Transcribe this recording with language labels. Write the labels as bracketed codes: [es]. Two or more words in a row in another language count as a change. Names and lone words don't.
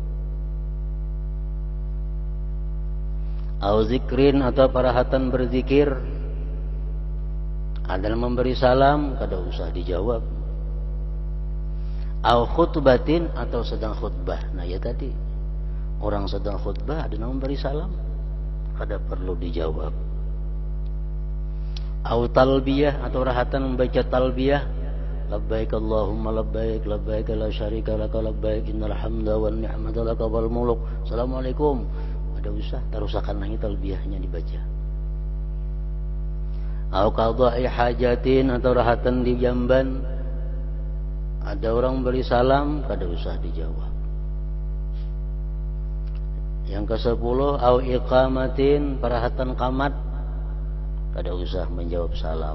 [ar] أو ذكر [bjn] atau parahatan berzikir, ada yang memberi salam, kada usah dijawab. [ar] أو خطبة [bjn] atau sedang khutbah. Nah ya tadi, orang sedang khutbah ada yang memberi salam, kada perlu dijawab. [ar] أو تلبية [bjn] atau rahatan membaca talbiyah, [ar] لبيك اللهم لبيك، لبيك لا شريك لك لبيك، إن الحمد والنعمة لك والملك. Assalamualaikum. [bjn] Ada usah, tarusakan lagi talbiyahnya dibaca. [ar] أو قضاء حاجة [bjn] atau rahatan di jamban, ada orang beri salam, kada usah dijawab. Yang ke-10, [ar] أو إقامة, [bjn] parahatan qamat, kada usah menjawab salam.